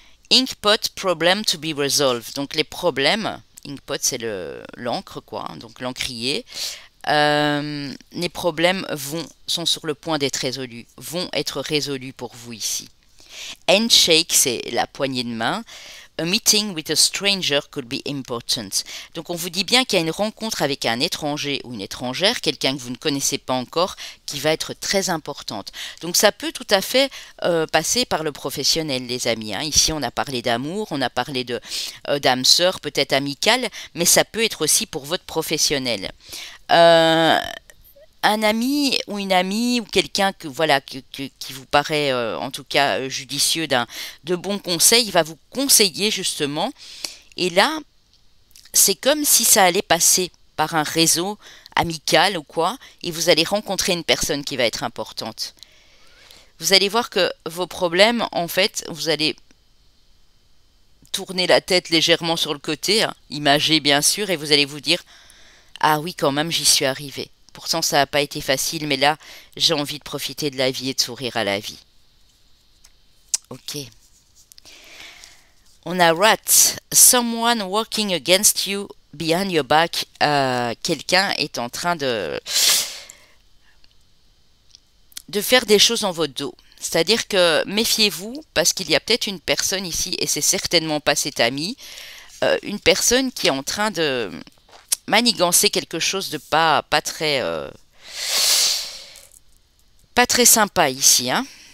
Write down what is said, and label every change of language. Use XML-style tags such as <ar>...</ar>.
<fr>Inkpot</fr> <en>Problem to be resolved,</en> <fr>donc les problèmes, inkpot c'est l'encre quoi, donc l'encrier. Les problèmes sont sur le point d'être résolus, vont être résolus pour vous ici. Handshake, c'est la poignée de main.</fr> <en>A meeting with a stranger could be important.</en> <fr>Donc on vous dit bien qu'il y a une rencontre avec un étranger ou une étrangère, quelqu'un que vous ne connaissez pas encore, qui va être très importante. Donc ça peut tout à fait passer par le professionnel, les amis. Hein. Ici on a parlé d'amour, on a parlé de d'âme sœur, peut-être amicale, mais ça peut être aussi pour votre professionnel. Un ami ou une amie ou quelqu'un que voilà qui vous paraît en tout cas judicieux de bons conseils, il va vous conseiller justement. Et là, c'est comme si ça allait passer par un réseau amical ou quoi, et vous allez rencontrer une personne qui va être importante. Vous allez voir que vos problèmes, en fait, vous allez tourner la tête légèrement sur le côté, hein, imagé bien sûr, et vous allez vous dire « Ah oui, quand même, j'y suis arrivé. Pourtant, ça n'a pas été facile, mais là, j'ai envie de profiter de la vie et de sourire à la vie. » Ok. On a Rat.</fr> <en>Someone working against you behind your back.</en> <fr>Quelqu'un est en train de faire des choses en votre dos. C'est-à-dire que méfiez-vous, parce qu'il y a peut-être une personne ici, et c'est certainement pas cet ami, une personne qui est en train de manigancer quelque chose de pas très sympa ici. Hein.</fr>